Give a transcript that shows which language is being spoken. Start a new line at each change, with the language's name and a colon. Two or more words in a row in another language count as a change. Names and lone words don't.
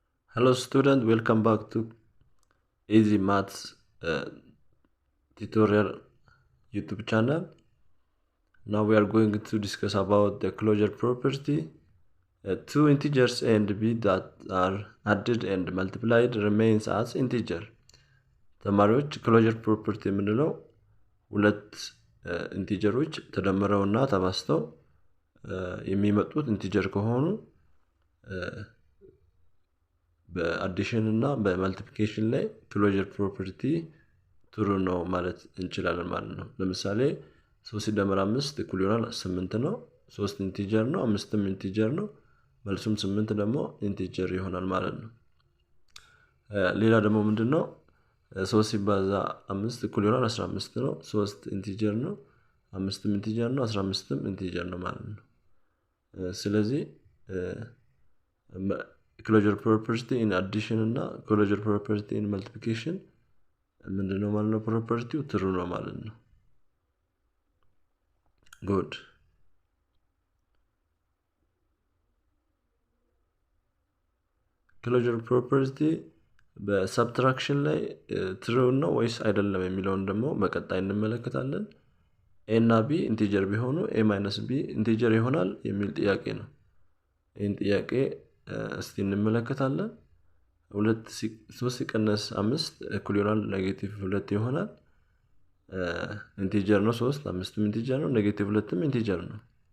English: Hello student, welcome back to Easy Maths tutorial YouTube channel. Now we are going to discuss about the closure property. Two integers a and b that are added and multiplied remains as integer.
Amharic: ተማሪዎች
English: closure property
Amharic: የምንለው ሁለት ኢንቲጀሮች ተደምረውና ተባዝተው የሚመጡት ኢንቲጀር ከሆኑ በአዲሽን እና በመልቲፕሊኬሽን ላይ
English: closure property true
Amharic: ነው ማለት እንችላለን ማለት ነው። ለምሳሌ 3 ሲደመር 5 እኩል ይሆናል 8 ነው። 3 ኢንቲጀር ነው፣ 5ም ኢንቲጀር ነው። መልሱም 8 ደግሞ ኢንቲጀር ይሆናል ማለት ነው። ሌላ ደግሞ ምንድነው 3 ሲባዛ 5 እኩል ይሆናል 15 ነው። 3 ኢንቲጀር ነው፣ 5ም ኢንቲጀር ነው፣ 15ም ኢንቲጀር ነው ማለት ነው። ስለዚህ
English: closure property in addition
Amharic: እና
English: closure property in multiplication
Amharic: ምንድነው ማለት ነው? ፕሮፐርቲው ትሩ ነው ማለት ነው።
English: good closure property
Amharic: በሰብትራክሽን ላይ ትሩ ነው ወይስ አይደለም የሚለውን ደግሞ በቀጣይ እንመለከታለን። a እና b ኢንቲጀር ቢሆኑ a - b ኢንቲጀር ይሆናል የሚል ጥያቄ ነው። ይህን ጥያቄ እስቲ እንመለከታለን። 3 ሲቀነስ 5 እኩል ይሆናል -2 ይሆናል። ኢንቲጀር ነው 3፣ 5ም ኢንቲጀር ነው፣ -2ም ኢንቲጀር ነው።